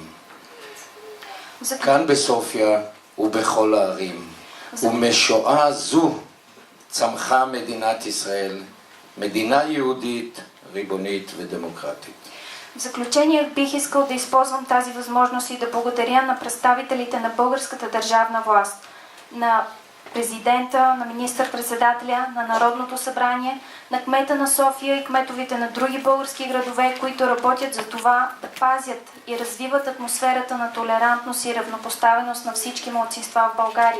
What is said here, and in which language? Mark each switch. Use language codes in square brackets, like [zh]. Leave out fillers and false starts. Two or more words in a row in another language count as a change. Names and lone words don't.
[he] כאן בסופיה ובכל הערים. ומשואה זו צמחה מדינת ישראל, מדינה יהודית, ריבונית ודמוקратית. [bg] В заключение бих искал да използвам тази възможност и да благодаря на представителите на българската държавна власт, на президента, на министър-председателя, на Народното събрание, на кмета на София и кметовете на други български градове, които работят за това да пазят и развиват атмосферата на толерантност и равнопоставеност на всички малцинства в България.